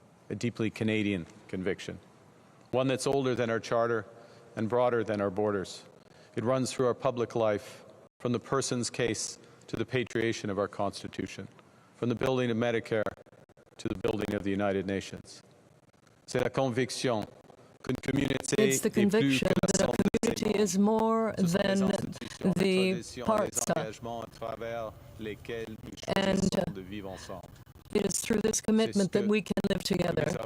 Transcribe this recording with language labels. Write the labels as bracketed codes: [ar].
[en] A deeply Canadian conviction, one that's older than our charter and broader than our borders. It runs through our public life, from the person's case to the patriation of our Constitution, from the building of Medicare to the building of the United Nations. [fr] C'est la conviction qu'une communauté [en] It's the conviction that a community is more than the parts, and it is through this commitment that we can live together.